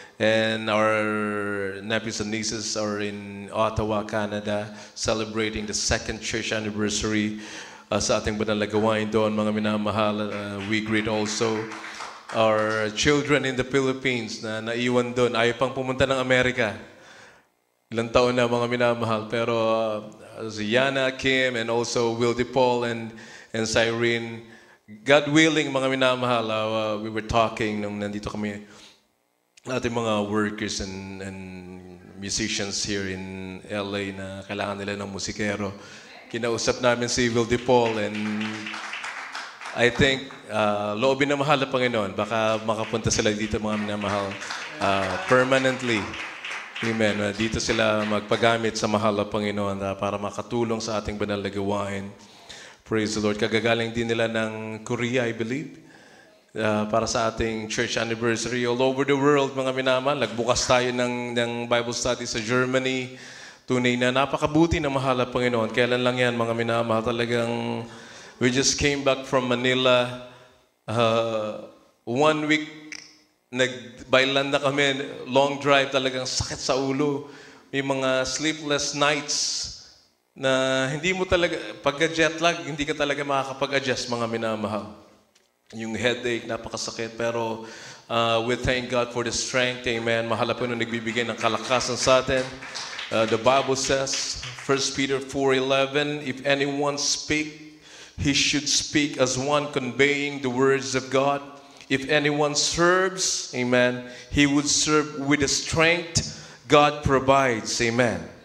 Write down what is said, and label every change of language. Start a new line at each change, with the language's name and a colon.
English: And our nephews and nieces are in Ottawa, Canada, celebrating the 2nd church anniversary
Filipino: sa ating banal na gawain doon, mga minamahal.
English: We greet also our children in the Philippines
Filipino: na naiwan doon. Ayaw pang pumunta ng Amerika. Ilang taon na, mga minamahal. Pero si Yana, Kim, and also Will DePaul and Cyrene,
English: God willing,
Filipino: mga minamahal,
English: we were talking
Filipino: nung nandito kami, ating mga
English: workers and musicians here in LA
Filipino: na kailangan nila ng musikero. Kinausap namin si Will DePaul,
English: and I think
Filipino: loobin na mahal na Panginoon, baka makapunta sila dito, mga minamahal, permanently. Amen. Dito sila magpagamit sa mahal na Panginoon para makatulong sa ating banal na gawain.
English: Praise the Lord.
Filipino: Kagagaling din nila ng Korea,
English: I believe.
Filipino: para sa ating
English: church anniversary all over the world,
Filipino: mga minamahal. Nagbukas tayo ng Bible study sa Germany. Tunay na napakabuti na mahal ang Panginoon. Kailan lang yan, mga minamahal? Talagang
English: we just came back from Manila.
Filipino: 1 week, nag-byland na kami.
English: Long drive,
Filipino: talagang sakit sa ulo. May mga sleepless nights na hindi mo talaga, pagka-jet lag, hindi ka talaga makakapag-adjust, mga minamahal. Yung headache, napakasakit. Pero
English: we thank God for the strength. Amen.
Filipino: Mahal po nung nagbibigay ng kalakasan sa atin.
English: The Bible says, 1 Peter 4:11, if anyone speak, he should speak as one conveying the words of God. If anyone serves, amen, he would serve with the strength God provides. Amen.